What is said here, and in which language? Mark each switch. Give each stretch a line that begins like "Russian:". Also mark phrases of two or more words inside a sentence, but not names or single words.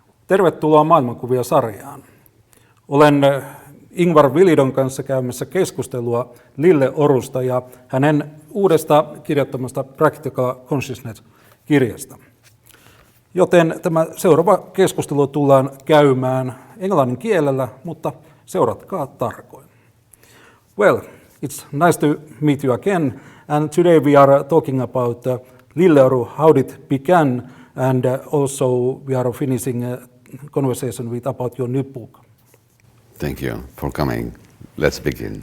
Finnish: Tervetuloa Maailmankuvia-sarjaan. Olen Ingvar Villidon kanssa käymässä keskustelua Lilleorusta ja hänen uudesta kirjoittamasta Practical Consciousness-kirjasta. Joten tämä seuraava keskustelu tullaan käymään englannin kielellä, mutta seuratkaa tarkoin.
English: Well, it's nice to meet you again, and today we are talking about Lilleoru, how it began, and also we are finishing a conversation with about your new book. Thank you for coming. Let's begin.